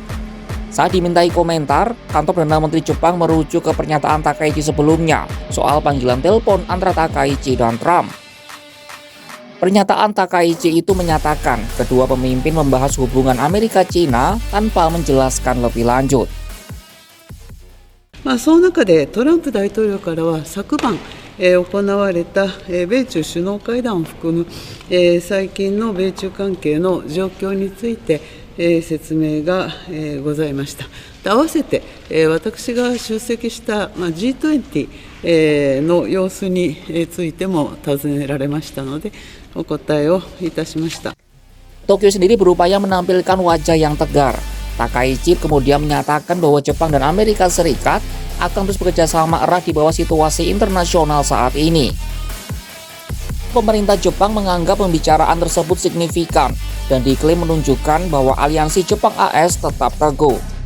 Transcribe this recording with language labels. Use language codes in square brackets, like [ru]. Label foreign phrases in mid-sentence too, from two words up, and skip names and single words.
[id] Saat dimintai komentar, kantor Perdana Menteri Jepang merujuk ke pernyataan Takaichi sebelumnya soal panggilan telepon antara Takaichi dan Trump. Pernyataan Takaichi itu menyatakan kedua pemimpin membahas hubungan Amerika-China tanpa menjelaskan lebih lanjut. [ja] その中でトランプ大統領からは昨晩、行われた、米中首脳会談を含む、最近の米中関係の状況について、説明が、ございました。合わせて、私が出席した、G20、の様子についても尋ねられましたので、お答えをいたしました。 [id] Tokyo sendiri berupaya menampilkan wajah yang tegar. Takaichi kemudian menyatakan bahwa Jepang dan Amerika Serikat akan terus bekerja sama erat di bawah situasi internasional saat ini. Pemerintah Jepang menganggap pembicaraan tersebut signifikan dan diklaim menunjukkan bahwa aliansi Jepang-AS tetap teguh.